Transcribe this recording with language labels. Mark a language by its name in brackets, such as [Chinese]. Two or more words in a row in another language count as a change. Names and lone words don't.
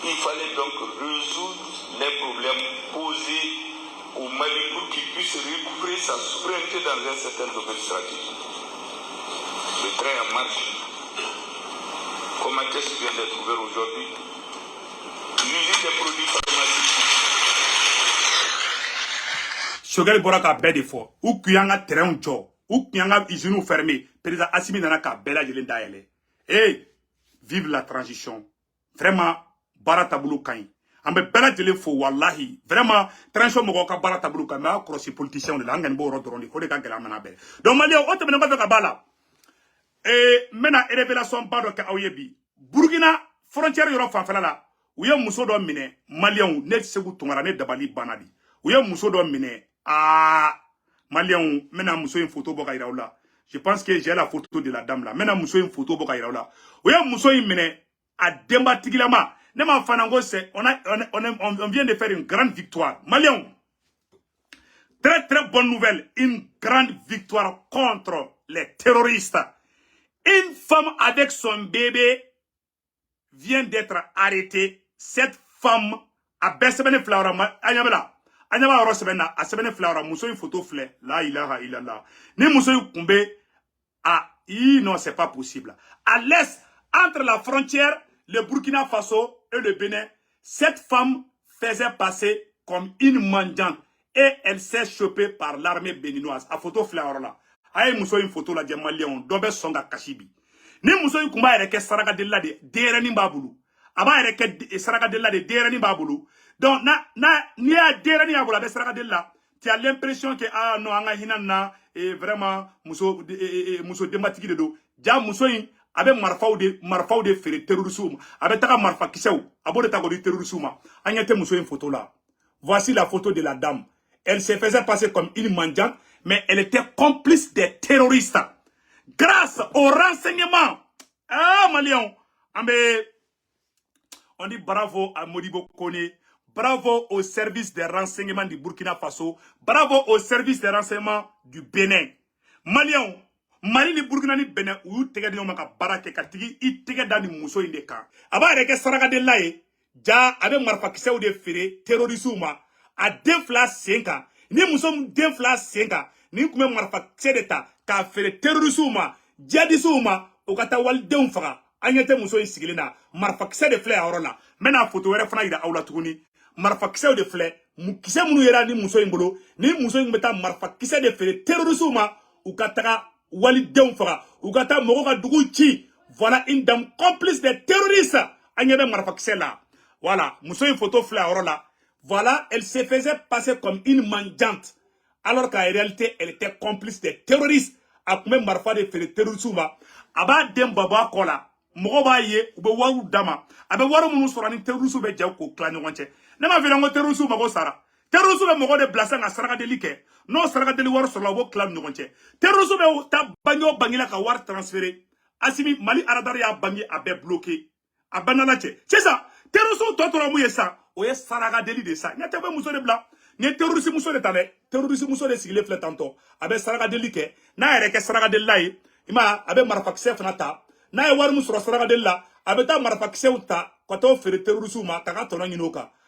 [French] Il fallait donc résoudre les problèmes posés au Mali pour qu'il puisse récupérer sa souveraineté dans un certain domaine stratégique. Le train en marche. Comment est-ce qu'il vient d'être ouvert aujourd'hui? L'usine des produits pharmaceutiques. [Bambara] Choguel bora ka bɛɛ de fɔ u kun y'an ka terrainw jɔ u kun y'an ka [French] usines fermées [Bambara] président Assimi nana ka bɛɛ lajɛlen dayɛlɛ [French] vive la transition vraiment [Bambara] baara taabolo ka ɲi an bɛ bɛɛ lajɛlen fo wallahi [French] vraiment transition [Bambara] mɔgɔw ka baara taabolo ka ɲi mais a kɔlɔsi politiciens de la an kɔni b'o yɔrɔ dɔrɔn de o de ka gɛlɛn an nana bɛɛ donc maliyɛnw o tɛmɛnen kɔfɛ ka b'a la n bɛna révélation ba dɔ kɛ aw ye bi Burkina frontière yɔrɔ fanfɛla la u ye muso dɔ minɛ maliyɛnw ne Segu Tunkara ne dabali banna de u ye muso dɔ minɛ maliyɛnw mena muso in photo bɔ ka yira u la [French] je pense que j'ai la photo de la dame là [Bambara] mena muso in photo bɔ ka yira u la u ye muso in minɛ a denbatigilama ne m'a fana ko [French] c'est on vient de faire une grande victoire [Bambara] maliyɛnw [French] très très bonne nouvelle une grande victoire contre les terroristes une femme avec son bébé vient d'être arrêtée cette femme [Bambara] a bɛɛ sɛbɛnni fila yɔrɔ a ɲɛ bɛ la Anyama yɔrɔ sɛbɛn na a sɛbɛnni fila yɔrɔ muso in photo filɛ la ilaha illallah ni muso in kun bɛ [French] non c'est pas possible à l'est entre la frontière le Burkina Faso et le Bénin cette femme faisait passer comme une mendiante et elle s'est chopée par l'armée béninoise [Bambara] a photo filɛ yɔrɔ la a ye muso in photo lajɛ maliyɛnw dɔ bɛ sɔn ka kasi bi ni muso in kun b'a yɛrɛ kɛ sarakadelila de denyɛrɛnin b'a bolo a b'a yɛrɛ kɛ sarakadelila de denyɛrɛnin b'a bolo donc ni y'a denyɛrɛnin y'a bolo a bɛ sarakadelila [French] tu as l'impression que non [Bambara] an ka hinɛ na vraiment muso denbatigi de don ja muso in a bɛ marifaw de feere terrorisiw ma a bɛ taga marifa kisɛw a b'o de ta k'o di terrorisiw ma an ɲɛ tɛ muso in photo la [French] voici la photo de la dame elle se faisait passer comme une mendiante mais elle était complice des terroristes grâce au renseignement maliyɛnw on dit bravo à Modibo Kone, bravo au service des renseignements du Burkina Faso, bravo au service des renseignements du Bénin. [Bambara] Maliyɛnw Mali ni Burkina ni Bénin u y'u tɛgɛ di ɲɔgɔn ma ka baara kɛ ka tigi i tɛgɛ da ni muso in de kan a b'a yɛrɛ kɛ sarakadelila ye ja a bɛ marifakisɛw de feere terrorisiw ma a den fila sen kan ni muso den fila sen kan ni kun bɛ marifakisɛ de ta k'a feere terrorisiw ma jihadisiw ma o ka taa walidenw faga an ɲɛ tɛ muso in sigilen na marifakisɛ de filɛ a yɔrɔ la n bɛna photo wɛrɛ fana yira aw la tuguni marifakisɛw de filɛ kisɛ minnu yera ni muso in bolo ni muso in bɛ taa marifakisɛ de feere terrorisiw ma u ka taga walidenw faga u ka taa mɔgɔw ka dugu ci [French] voilà une dame complice des terroristes [Bambara] an ɲɛ bɛ marifakisɛ la voilà muso in photo filɛ a yɔrɔ la [French] voilà elle se faisait passer comme une mendiante alors qu'en réalité elle était complice des terroristes [Bambara] a kun bɛ marifa de feere terrorisiw ma a b'a den babɔ a kɔ la mɔgɔ b'a ye u bɛ wariw d'a ma a bɛ wari minnu sɔrɔ ni terrorisiw bɛ jɛ k'o tila ɲɔgɔn cɛ ne m'a f'i ɲɛna ko terrorisiw mago sara terrorisiw bɛ mɔgɔ de bila sisan ka sarakadeli kɛ n'o sarakadeli wari sɔrɔla u b'o tila ni ɲɔgɔn cɛ terrorisiw bɛ taa bange o bange la ka wari transférer Assimi Mali aradari y'a bange a bɛɛ bloqué a banna cɛ sisan terrorisiw tɔ tora mun ye sisan o ye sarakadeli de sa ɲɛ tɛ bɛ muso de bila ni ye terroriste muso de ta dɛ terroriste muso de sigilen filɛ tantɔ a bɛ sarakadeli kɛ n'a yɛrɛ kɛ sarakadelila ye i ma a bɛ marifakisɛ fana ta n'a ye wari min sɔrɔ sarakadeli la a bɛ taa marifakisɛw ta ka t'o feere terrorisiw ma ka tɔnɔ ɲini o kan